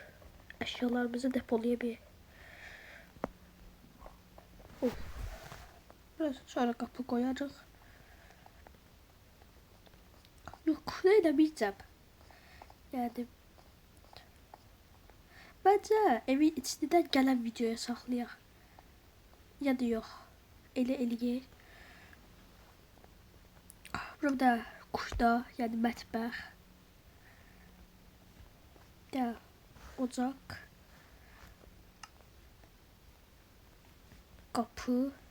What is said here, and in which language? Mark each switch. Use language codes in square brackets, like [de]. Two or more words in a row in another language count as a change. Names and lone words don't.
[tr] Eşyalarımızı depolayabilir. Biraz sonra kapı koyarız. [az] Yok, eləməyəcəm. [tr] Yani bence [az] evin içindən gələn videoya saxlayaq. Ya da yox. Elə eləyək. Burada kuşda, yani mətbəx. Ya ocaq. Qapı.